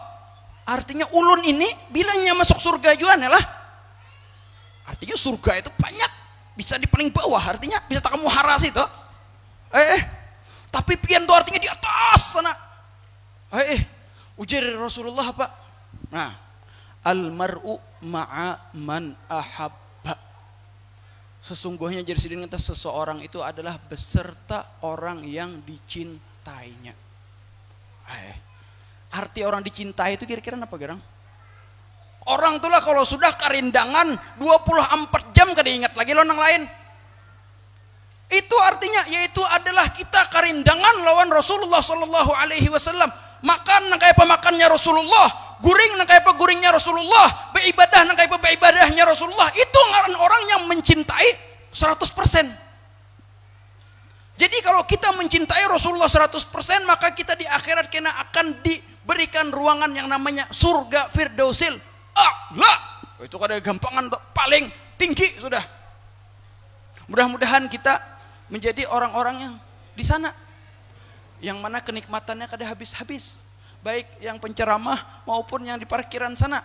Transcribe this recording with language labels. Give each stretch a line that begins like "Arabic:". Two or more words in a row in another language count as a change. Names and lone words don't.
Banjar: Artinya ulun ini bilangnya masuk surga juga lah.
Indonesian: Artinya surga itu banyak. Bisa di paling bawah.
Banjar: Artinya bisa tak kamu haras itu. Tapi pian itu artinya di atas sana. Ujar Rasulullah apa? Nah.
Arabic: Al-mar'u ma'a man ahabba.
Banjar: Sesungguhnya jadi sidin kata seseorang itu adalah beserta orang yang dicintainya. Arti orang dicintai itu kira-kira apa gerang? Orang itulah kalau sudah karindangan 24 jam kada ingat lagi lo nang lain. Itu artinya yaitu adalah kita karindangan lawan Rasulullah
Arabic: sallallahu alaihi wasallam.
Banjar: Makan nang kaya pemakannya Rasulullah, guring nang kaya guringnya Rasulullah, beribadah nang kaya beribadahnya Rasulullah. Itu ngaran orang yang mencintai 100%. Jadi kalau kita mencintai Rasulullah 100%, maka kita di akhirat kena akan diberikan ruangan yang namanya surga Firdausil A'la. Itu kada gampangan paling tinggi sudah. Mudah-mudahan kita menjadi orang-orang yang di sana, yang mana kenikmatannya kada habis-habis, baik yang penceramah maupun yang di parkiran sana.